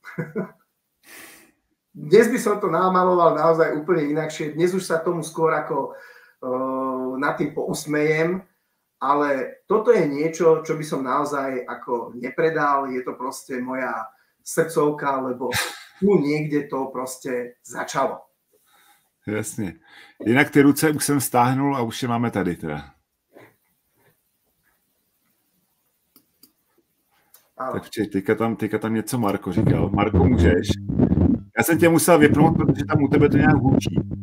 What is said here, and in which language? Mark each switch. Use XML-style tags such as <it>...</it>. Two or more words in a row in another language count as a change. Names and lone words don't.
<sk>Dnes by som to namaloval naozaj úplne inakšie. Dnes už sa tomu skôr ako nad tým pousmejem, ale toto je niečo, čo by som naozaj ako nepredal. Je to proste moja srdcovka, lebo tu niekde to proste začalo.</sk> <cs>Jasně. Jinak ty ruce už jsem stáhnul a už je máme tady teda. Tak teďka tam něco Marko říkal. Marko, můžeš? Já jsem tě musel vypnout, protože tam u tebe to nějak hůčí.</cs>